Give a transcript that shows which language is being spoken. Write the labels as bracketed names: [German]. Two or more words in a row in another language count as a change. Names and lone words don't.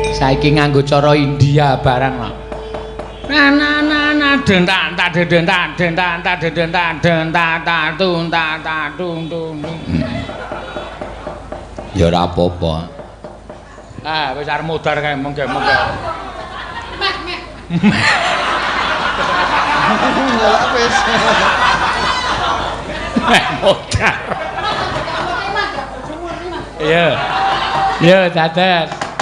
[Javanese] Saiki nganggo cara India barang lho. Na den ta den ta tung ta tung tung. Ya ora apa-apa. Ah, wis arep modar kae mengke. Wis. Modar. Iya. Ya, dados.